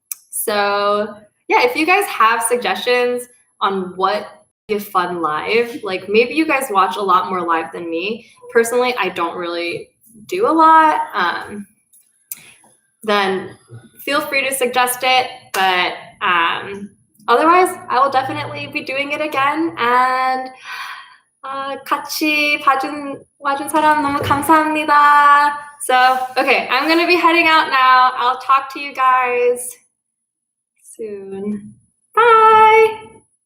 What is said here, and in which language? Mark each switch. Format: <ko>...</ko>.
<en>So yeah, if you guys have suggestions on what a fun live, like maybe you guys watch a lot more live than me. Personally, I don't really do a lot. Then feel free to suggest it, but otherwise I will definitely be doing it again.</en> <ko>And 같이 와준 사람 너무 감사합니다.</ko> <en>So okay, I'm gonna be heading out now. I'll talk to you guys soon. Bye.</en>